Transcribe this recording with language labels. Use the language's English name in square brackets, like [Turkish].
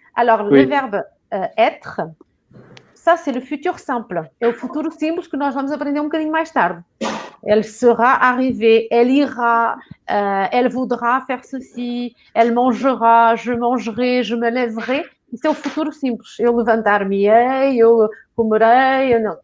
[French] Alors, oui. Le verbe être, ça, c'est le futur simple. [Portuguese] É o futuro simples que nós vamos aprender um bocadinho mais tarde. [French] Elle sera arrivée, elle ira, elle voudra faire ceci, elle mangera, je mangerai, je me lèverai. [Portuguese] Isso é o futuro simples. Eu levantar-me-ei, eu comerei. Não.